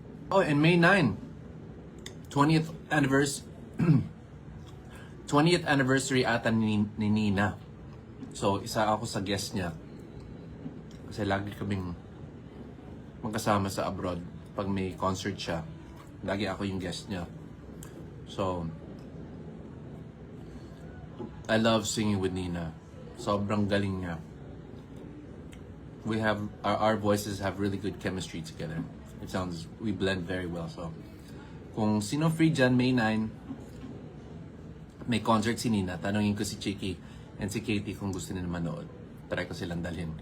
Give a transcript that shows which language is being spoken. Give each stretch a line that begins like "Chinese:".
English: Oh, and May 9, 20th anniversary ata ni Nina.
Filipino: So, isa ako sa guest niya. Kasi lagi kaming magkasama sa abroad. Pag may concert siya, lagi ako yung guest niya.
English: So, I love singing with Nina.
Filipino: Sobrang galing niya.
English: We have, our voices have really good chemistry together. We blend very well.
Filipino: So, kung sino free dyan, May 9, may concert si Nina, tanongin ko si Chiki and si Katie kung gusto nila manood. Try ko silang dalhin.